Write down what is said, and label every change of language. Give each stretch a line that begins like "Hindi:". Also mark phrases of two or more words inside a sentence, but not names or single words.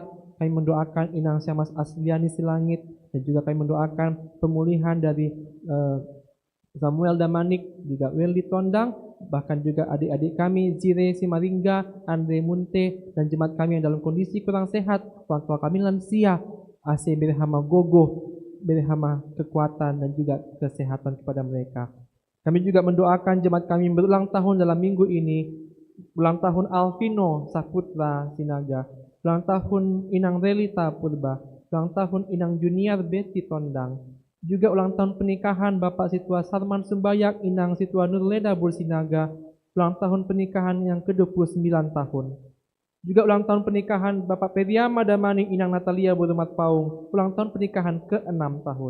Indonesian: Kami mendoakan Inang Syamas Asliani Silangit, dan juga kami mendoakan pemulihan dari Samuel Damanik, juga Welly Tondang, bahkan juga adik-adik kami Zire Simaringga, Andre Munte, dan jemaat kami yang dalam kondisi kurang sehat, orang tua kami lansia, AC Berhama Gogo, Berhama kekuatan dan juga kesehatan kepada mereka. Kami juga mendoakan jemaat kami berulang tahun dalam minggu ini, ulang tahun Alvino Saputra Sinaga, ulang tahun Inang Relita Purba, ulang tahun Inang Junior Betty Tondang, juga ulang tahun pernikahan Bapak Situa Sarman Sumbayak, Inang Situa Nurleda Bursinaga, ulang tahun pernikahan yang ke-29 tahun. Juga ulang tahun pernikahan Bapak Periama Damani, Inang Natalia Burumat Paung, ulang tahun pernikahan ke-6 tahun.